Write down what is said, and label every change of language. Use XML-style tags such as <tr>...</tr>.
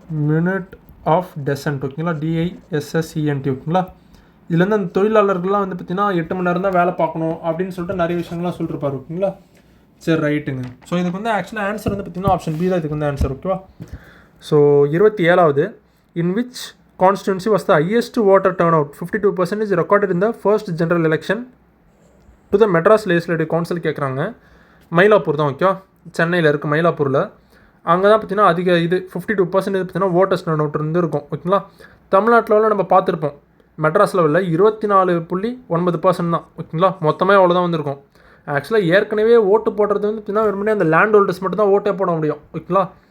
<ta>Minute of decent, ஓகேங்களா, DISSENT, ஓகேங்களா. இதுலேருந்து அந்த தொழிலாளர்கள்லாம் வந்து பார்த்தீங்கன்னா 8 மணி நேரம் தான் வேலை பார்க்கணும் அப்படின்னு சொல்லிட்டு நிறைய விஷயங்கள்லாம் சொல்லிருப்பார், ஓகேங்களா. சரி, ரைட்டுங்க. ஸோ இதுக்கு வந்து ஆக்சுவலாக ஆன்சர் வந்து பார்த்தீங்கன்னா ஆப்ஷன் பி தான் இதுக்கு வந்து ஆன்சர், ஓகேவா. So 27வது,</ta> <en>In which constituency was the highest voter turnout 52% recorded in the first general election to the Madras Legislative Council கேட்குறாங்க.</en> <ta>மயிலாப்பூர் தான், ஓகேவா. சென்னையில் இருக்குது மயிலாப்பூரில். அங்கே தான் பார்த்தீங்கன்னா அதிக இது 52% பார்த்தீங்கன்னா ஓட்டர்ஸ் டர்ன் இருந்து இருக்கும், ஓகேங்களா. தமிழ்நாட்டில் நம்ம பார்த்துருப்போம் மெட்ராஸ் லெவலில் 24.9% தான், ஓகேங்களா. மொத்தமாக அவ்வளோதான் வந்திருக்கும். ஆக்சுவலாக ஏற்கனவே ஓட்டு போடுறது வந்து பார்த்தீங்கன்னா வெறுமனே அந்த லேண்ட் ஹோல்டர்ஸ் மட்டும் தான் ஓட்டே போட முடியும், ஓகேங்களா.</ta>